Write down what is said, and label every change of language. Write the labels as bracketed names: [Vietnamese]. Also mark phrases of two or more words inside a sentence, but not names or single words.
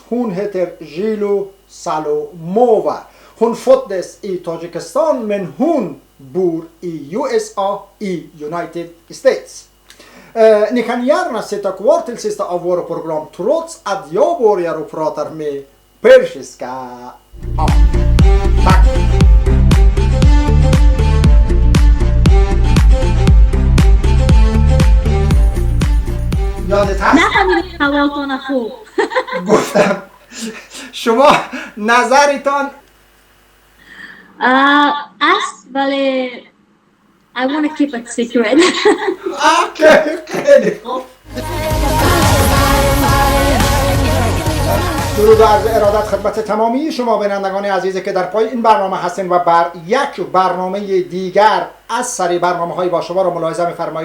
[Swedish] Hon heter Jilo Salomova. Hon föddes i Tadzjikistan men hon bor i USA, i United States. Ni kan gärna sitta kvar till sista av våra program trots att jag börjar och pratar med persiska. Tack! [Persian] یادت هست؟ نفهمیدم سوالتون خوب. گفتم شما نظرتان است ولی [English] I want to keep it secret. [Persian] خیلی خوب. درود و عرض ارادت خدمت تمامی شما بینندگان عزیزی که در پای این برنامه هستین و بر یک برنامه دیگر از سری برنامه‌های با شما را ملاحظه می‌فرمایید.